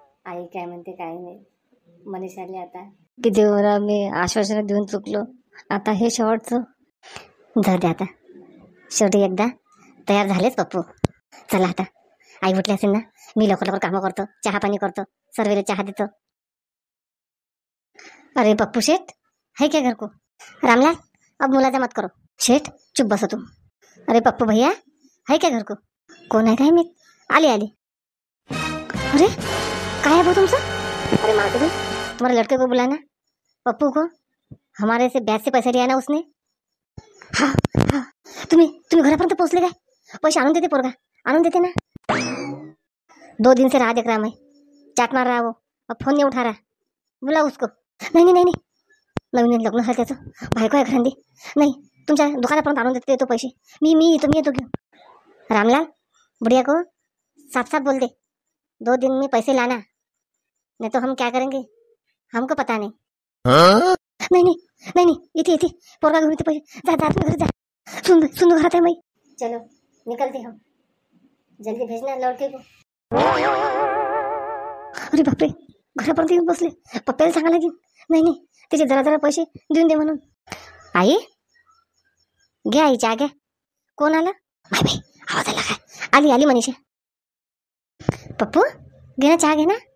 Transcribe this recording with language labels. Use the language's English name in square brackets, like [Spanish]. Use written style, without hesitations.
[Marathi] आई काय म्हणते काय नाही. मनीषाले आता किती वेळा मी आश्वासन देऊन चुकलो. आता हे शेवटचं. जाऊ दे आता, शेवटी एकदा तयार झालेच पप्पू. चला आता, आई उठली असेल ना. मी लवकर लवकर कामं करतो, चहा पाणी करतो, सर्वेला चहा देतो. [Hindi] अरे पप्पू शेठ है क्या घर को? रामलाल अब मुलाजा मत करो. शेठ चुप बसो तुम. अरे पप्पू भैया है क्या घर को? कौन है [Marathi] काय मी? आली आली. [Hindi] अरे काय है वो तुमचा? अरे माँ तुम्हारे लड़के को बुलाना, पप्पू को. हमारे से ब्याज से पैसे लिया ना उसने. [Marathi] हाँ हाँ, तुम्ही घरापर्यंत पोहोचले काय? पैसे आणून देते पोरगा, आणून देते ना. [Hindi] 2 दिन से राह देख रहा मैं, चाट मार रहा वो, अब फोन नहीं उठा रहा. बुला उसको. [Marathi] नाही नाही नाही, नवीन लग्न झालं त्याचं, बायको आहे घरांदी. नाही, तुमच्या दुकानापर्यंत आणून देतो पैसे. मी येतो घेऊन. [Hindi] रामलाल बुढ़िया को साफ साफ बोल दे, 2 दिन में पैसे लाना, नहीं तो हम क्या करेंगे हमको पता नहीं. [Marathi] नहीं इथे पोरगा घेऊन येते पैसे. जा तुम्ही घरी जा. सुंदर घरात आहे. [Hindi] मैं चलो निकलते हम, जल्दी भेजना लड़के को. [Marathi] अरे बापरे, घरापर्यंत येऊन बसले. पप्पाला सांगा लागेल. नाही त्याचे जरा पैसे देऊन दे म्हणून. आई घ्या, आई चहा घ्या. कोण आलं? बाई आवाज आला काय? आली मनीषा. पप्पू घे ना चहा, घे ना.